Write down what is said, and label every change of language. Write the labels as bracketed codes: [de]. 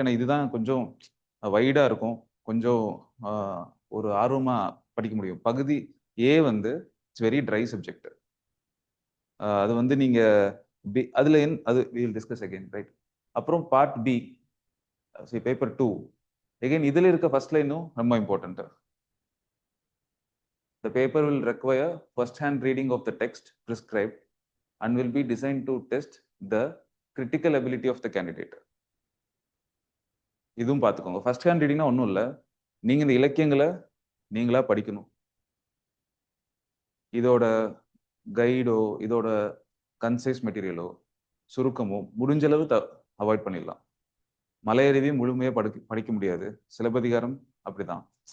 [ta] ஏன்னா இதுதான் கொஞ்சம் வைடா இருக்கும், கொஞ்சம் ஒரு ஆர்வமா படிக்க முடியும். பகுதி ஏ வந்து [en] It's very dry subject. [ta] அது வந்து நீங்க அதுல அது [en] we will discuss again, [ta] right. அப்புறம் பார்ட் பி, பேப்பர் 2, again இதுல இருக்க ஃபர்ஸ்ட் லைனும் ரொம்ப important. [en] The paper will require first-hand reading of the text prescribed and will be designed to test the critical ability of the candidate. [ta] இதுவும் பார்த்துக்கோங்க. First hand ரீடிங்னா ஒன்றும் இல்லை, நீங்க இந்த இலக்கியங்களை நீங்களா படிக்கணும். இதோட கைடோ, இதோட கன்சைஸ் மெட்டீரியலோ, சுருக்கமோ முடிஞ்ச அளவு அவாய்ட் பண்ணிடலாம். மலையருவி முழுமையா படிக்க முடியாது, சிலப்பதிகாரம் அப்படிதான்.